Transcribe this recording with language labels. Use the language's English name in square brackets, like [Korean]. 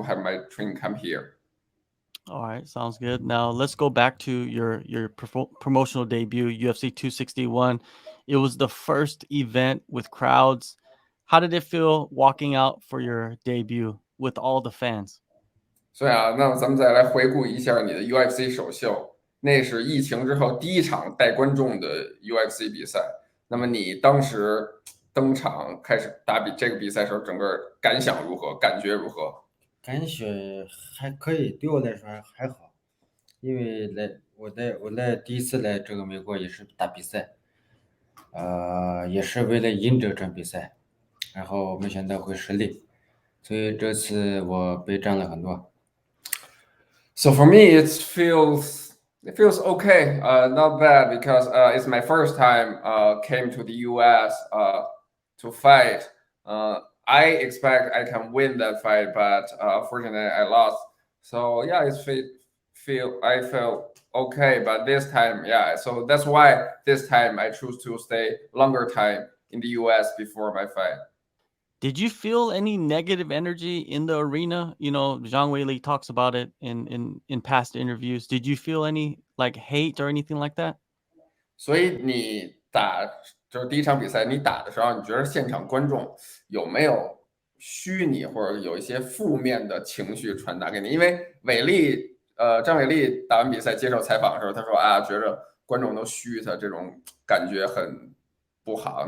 [English] to have my training camp here. All right, sounds good. Now let's go back to your promotional debut, UFC 261. It was the first event with crowds. How did it feel walking out for your debut with all the fans? [Chinese] 所以啊，那么咱们再来回顾一下你的 UFC 首秀，那是疫情之后第一场带观众的 UFC 比赛。那么你当时登场开始打这个比赛时候，整个感想如何？感觉如何？感觉还可以，对我来说还好，因为我第一次来这个美国也是打比赛，也是为了赢这场比赛，然后没想到会失利，所以这次我备战了很多。 [English] So for me, it feels okay, not bad because it's my first time came to the U.S. To fight. I expect I can win that fight, but fortunately I lost. So yeah, I felt okay, but this time, yeah. So that's why this time I choose to stay longer time in the U.S. before my fight. Did you feel any negative energy in the arena? Zhang Weili talks about it in past interviews. Did you feel any like hate or anything like that? [Chinese] 所以你就是第一场比赛，你打的时候，你觉得现场观众有没有虚你或者有一些负面的情绪传达给你？因为张伟丽打完比赛接受采访的时候，他说啊，觉着观众都虚他，这种感觉很不好。